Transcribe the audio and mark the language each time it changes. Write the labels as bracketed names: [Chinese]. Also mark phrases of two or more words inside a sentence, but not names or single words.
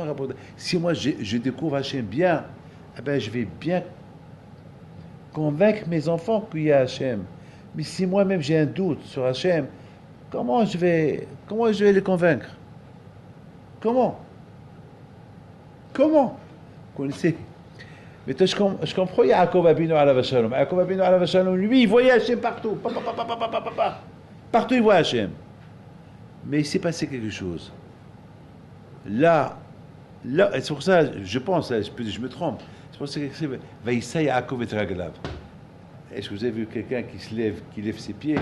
[French] Si moi je découvre Hashem bien, eh ben, je vais bien convaincre mes enfants qu'il y a Hashem. Mais si moi-même j'ai un doute sur Hashem, comment je vais les convaincre? Comment? Comment? Vous connaissez? Mais je comprends [Hebrew] יעקב אבינו עליו שלום. יעקב אבינו עליו שלום, [French] lui, il voyait Hachem partout. Partout, il voit Hachem. Mais il s'est passé quelque chose. Là, c'est pour ça, je pense, je me trompe. C'est pour ça qu'il écrit [Hebrew] וישא יעקב את רגליו. [French] Est-ce que vous avez vu quelqu'un qui se lève, qui lève ses pieds?